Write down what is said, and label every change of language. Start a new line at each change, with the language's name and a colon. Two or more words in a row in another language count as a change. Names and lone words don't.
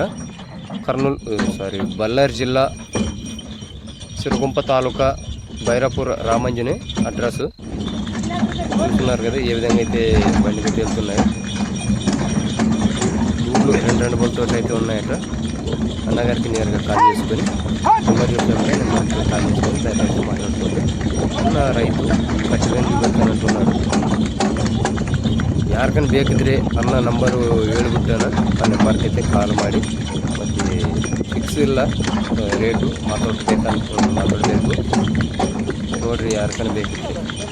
Telugu: బళ్ళారి జిల్లా సిరుకుంప తాలూకా బైరాపూర్ రామంజని అడ్రస్ చూస్తున్నారు కదా ఏ విధంగా అయితే బండికి వెళ్తున్నాయి। ఊళ్ళో రెండు బోల్తో అయితే ఉన్నాయట। అన్నగారికి నేరుగా కాల్ చేసుకొని నెంబర్ చెప్పామంటే నెంబర్కి కాల్ చేసుకొని ధర అయితే మాట్లాడుకోండి। అన్న రైతు ఖచ్చితంగా అంటున్నారు।
Kannada: ಯಾರ್ಕನ್ ಬೇಕಿದ್ರೆ ಅನ್ನ ನಂಬರು ಹೇಳ್ಬಿಟ್ಟೇನ ಆ ನಂಬರ್ಕೈತೆ ಕಾಲ್ ಮಾಡಿ ಮತ್ತು ಫಿಕ್ಸ್ ಇಲ್ಲ ರೇಟು ಮಾತಾಡಬೇಕು ನೋಡಿರಿ ಯಾರ್ಕನ್ ಬೇಕಿದ್ರೆ